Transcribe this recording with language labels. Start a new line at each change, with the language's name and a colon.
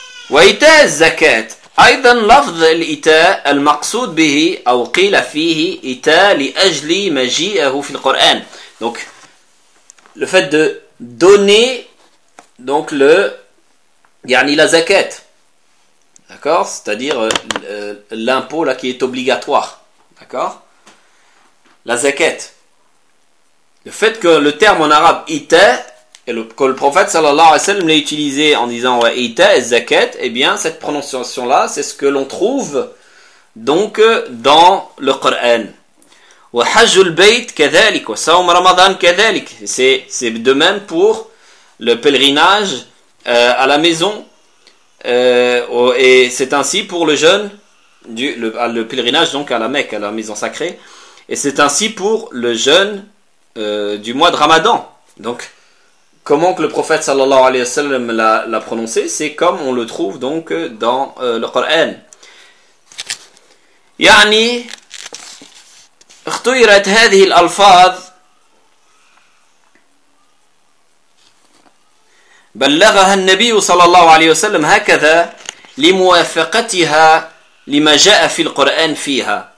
Arabic: وإيتاء الزكاة أيضا لفظ الإيتاء المقصود به أو قيل فيه إيتاء لأجل مجيئه في القرآن.
French: Donc le fait de donner donc le يعني la zakat. D'accord? C'est-à-dire l'impôt là qui est obligatoire. D'accord? La zakat. Le fait que le terme en arabe إيتاء et que le prophète sallallahu alayhi wa sallam l'a utilisé en disant
Arabic: wa ita zakat,
French: eh bien cette prononciation là c'est ce que l'on trouve donc dans le Coran.
Arabic: Wa hajjul bayt kadhalik wa sawm ramadan kadhalik,
French: c'est de même pour le pèlerinage à la maison et c'est ainsi pour le jeûne le pèlerinage donc à la Mecque, à la maison sacrée, et c'est ainsi pour le jeûne du mois de Ramadan. Donc comment que le prophète sallallahu alayhi wa sallam l'a prononcé, c'est comme on le trouve donc dans le Coran.
Arabic: يعني اختيرت هذه الألفاظ بلغها النبي صلى الله عليه وسلم هكذا لموافقتها لما جاء في القرآن فيها.